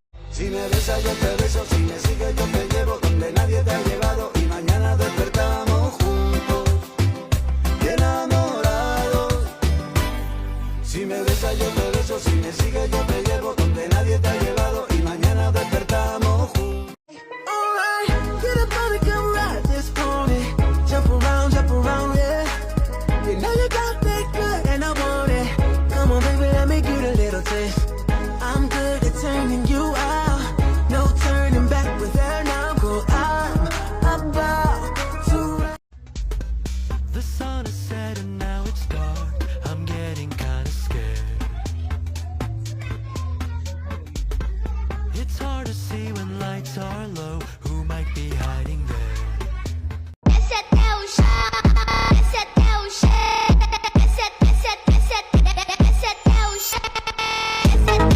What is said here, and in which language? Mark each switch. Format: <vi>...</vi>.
<es>Si me besas yo te beso, si me sigues yo te llevo donde nadie te ha llevado y mañana despertamos juntos y enamorados. Si me besas yo te beso, si me sigues yo te llevo donde nadie te ha llevado y mañana despertamos juntos.</es> <en>Alright, get up on it, come ride this pony. Jump around, yeah. You know you got that good, and I want it. Come on, baby, let me get a little taste. I'm good at turning you out. No turning back with that now. Go, I'm about to. The sun is set and now it's dark. I'm getting kinda scared. It's hard to see when lights are low. Who might be hiding there?</en> <pt>Esse é teu chão, esse é teu chão, esse é teu chão, esse é teu chão,</pt>